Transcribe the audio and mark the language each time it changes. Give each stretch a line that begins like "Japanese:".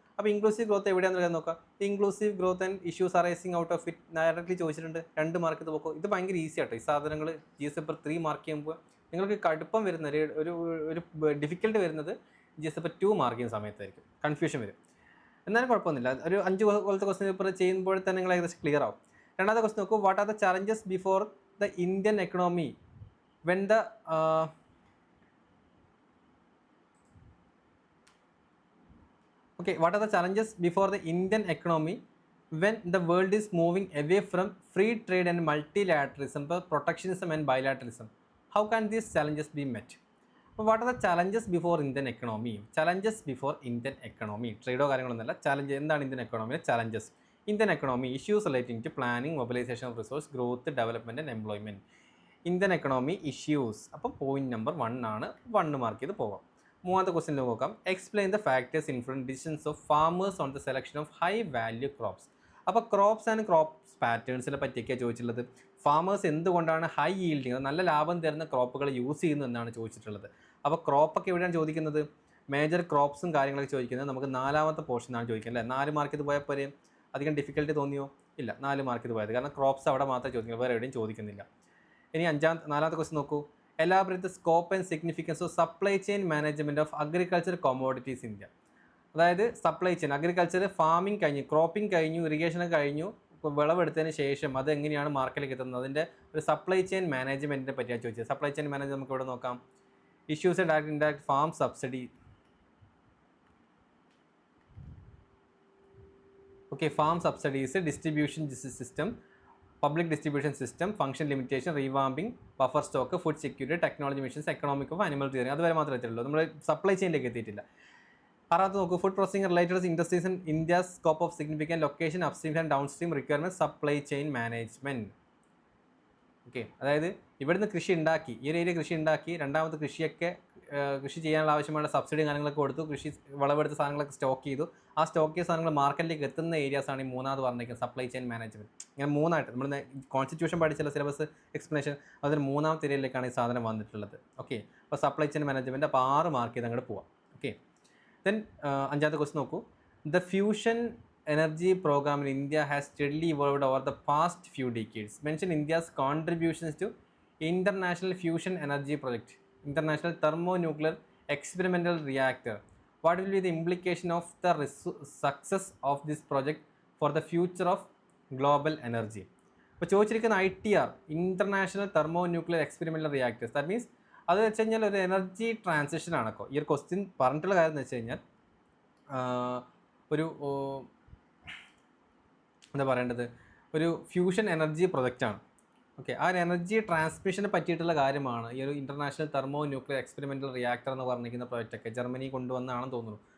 Malayalam: അപ്പോൾ
English: Inclusive growth എവിടെയാണെന്ന് നോക്കാം. Inclusive growth and issues arising out of it
Malayalam: directly ചോദിച്ചിട്ടുണ്ട്. 2 മാർക്ക് ഇത് നോക്കും. ഇത് ഭയങ്കര ഈസി ആട്ടോ. ഈ സാധനങ്ങൾ GS പേപ്പർ 3 മാർക്ക് ചെയ്യുമ്പോൾ നിങ്ങൾക്ക് കടുപ്പം വരുന്ന ഒരു ഡിഫിക്കൽട്ട് വരുന്നത് GS പേപ്പർ 2 മാർക്ക് ചെയ്യുന്ന സമയത്തായിരിക്കും. കൺഫ്യൂഷൻ വരും. എന്നാലും കുഴപ്പമൊന്നുമില്ല. ഒരു 5 പോലത്തെ ക്വസ്റ്റ്യൻ പേപ്പർ ചെയ്യുമ്പോൾ തന്നെ നിങ്ങൾ ഏകദേശം ക്ലിയർ ആവും. രണ്ടാമത്തെ ക്വസ്റ്റ്യൻ നോക്കൂ.
English: What are the challenges before the Indian economy when the what are the challenges before the Indian economy when the world is moving away from free trade and multilateralism, protectionism and bilateralism? How can these challenges be met? What are the challenges before Indian economy? Challenges before Indian economy.
Malayalam: Trade കാര്യങ്ങളൊന്നുമല്ല. Challenge എന്താണ് Indian എക്കണോമിയിലെ challenges?
English: Indian economy issues relating to planning, mobilisation of resource, growth, development and employment.
Malayalam: Indian economy issues. അപ്പോൾ point number 1 ആണ്. 1 mark ചെയ്ത് പോവാം. മൂന്നാമത്തെ question നോക്കാം.
English: Explain the factors influence decisions of farmers on the selection of high value crops.
Malayalam: അപ്പോൾ crops and crops പാറ്റേൺസിനെ പറ്റിയൊക്കെയാണ് ചോദിച്ചിട്ടുള്ളത്. Farmers എന്തുകൊണ്ടാണ് high yielding, നല്ല ലാഭം തരുന്ന ക്രോപ്പുകൾ യൂസ് ചെയ്യുന്നു എന്നാണ് ചോദിച്ചിട്ടുള്ളത്. അപ്പോൾ ക്രോപ്പൊക്കെ എവിടെയാണ് ചോദിക്കുന്നത്? മേജർ ക്രോപ്സും കാര്യങ്ങളൊക്കെ ചോദിക്കുന്നത് നമുക്ക് 4ാമത്തെ പോർഷനാണ് ചോദിക്കുന്നത് അല്ലേ? 4 മാർക്ക് ഇത് പോയപ്പോൾ അധികം ഡിഫിക്കൽട്ടി തോന്നിയോ? ഇല്ല, 4 മാർക്ക് ഇത് പോയത്. കാരണം ക്രോപ്സ് അവിടെ മാത്രമേ ചോദിക്കുള്ളൂ, വേറെ എവിടെയും ചോദിക്കുന്നില്ല. ഇനി 4ാമത്തെ ക്വസ്റ്റ്യൻ നോക്കൂ.
English: Elaborate the scope and significance of supply chain management of agriculture commodities in India.
Malayalam: അതായത് സപ്ലൈ ചെയിൻ, അഗ്രികൾച്ചർ ഫാമിംഗ് കഴിഞ്ഞു, ക്രോപ്പിംഗ് കഴിഞ്ഞു, ഇറിഗേഷൻ കഴിഞ്ഞു, ഇപ്പോൾ വിളവെടുത്തതിന് ശേഷം അത് എങ്ങനെയാണ് മാർക്കറ്റിലേക്ക് എത്തുന്നത്, അതിൻ്റെ ഒരു സപ്ലൈ ചെയിൻ മാനേജ്മെൻറ്റിനെ പറ്റിയാണ് ചോദിച്ചത്. സപ്ലൈ ചെയിൻ മാനേജ് നമുക്ക് ഇവിടെ നോക്കാം. Issues direct indirect farm subsidy. Okay, farm subsidies, distribution system, public distribution system, function limitation, revamping, buffer stock, food security, technology missions, economic of animal theory. അതുവരെ മാത്രമേ എത്തിയുള്ളൂ. നമ്മൾ supply ചെയിനിലേക്ക് എത്തിയിട്ടില്ല. 6ാമത്തെ നോക്കൂ.
English: Food processing related industries in India's scope of significant location, upstream and downstream requirement, supply chain management.
Malayalam: Okay, അതായത് ഇവിടുന്ന് കൃഷി ഉണ്ടാക്കി, ഈ ഒരു ഏരിയ കൃഷി ഉണ്ടാക്കി, രണ്ടാമത് കൃഷി ചെയ്യാനുള്ള ആവശ്യമായ സബ്സിഡി കാര്യങ്ങളൊക്കെ കൊടുത്തു, വിളവെടുത്ത സാധനങ്ങളൊക്കെ സ്റ്റോക്ക് ചെയ്തു. ആ സ്റ്റോക്ക് ചെയ്ത സാധനങ്ങൾ മാർക്കറ്റിലേക്ക് എത്തുന്ന ഏരിയാസാണ് ഈ 3ാമത് പറഞ്ഞിരിക്കുന്നത് സപ്ലൈ ചെയിൻ മാനേജ്മെൻറ്റ്. ഇങ്ങനെ 3ആയിട്ട് നമ്മൾ കോൺസ്റ്റിറ്റ്യൂഷൻ പഠിച്ചുള്ള സിലബസ് എക്സ്പ്ലനേഷൻ അതിൽ 3ാമത്തെ ഏരിയയിലേക്കാണ് ഈ സാധനം വന്നിട്ടുള്ളത്. ഓക്കെ, അപ്പോൾ സപ്ലൈ ചെയിൻ മാനേജ്മെൻറ്റ്. അപ്പോൾ 6 മാർക്ക് ചെയ്ത് അങ്ങോട്ട് പോവാം. ഓക്കെ, ദെൻ 5ാമത്തെ ക്വസ്റ്റ്യൻ നോക്കൂ.
English: The fusion energy program in India has steadily evolved over the past few decades. Mention India's contributions to International Fusion Energy Project, International Thermonuclear Experimental Reactor. What will be the implication of the success of this project for the future of global energy?
Malayalam: ഇപ്പോൾ ചോദിച്ചിരിക്കുന്ന ITR, International Thermonuclear Experimental Reactors.
English: that means
Malayalam: അത് വെച്ച് കഴിഞ്ഞാൽ ഒരു energy transition ആണോ? ഈ ഒരു question പറഞ്ഞിട്ടുള്ള കാര്യം എന്ന് വെച്ച് കഴിഞ്ഞാൽ ഒരു എന്താ പറയേണ്ടത്, ഒരു ഫ്യൂഷൻ എനർജി പ്രൊജക്റ്റാണ്. ഓക്കെ, ആ ഒരു എനർജി ട്രാൻസ്മിഷനെ പറ്റിയിട്ടുള്ള കാര്യമാണ് ഈ ഒരു international thermo nuclear experimental reactor എന്ന് പറഞ്ഞിരിക്കുന്ന പ്രൊജക്റ്റൊക്കെ ജർമ്മനി കൊണ്ടുവന്നാണെന്ന് തോന്നുന്നു.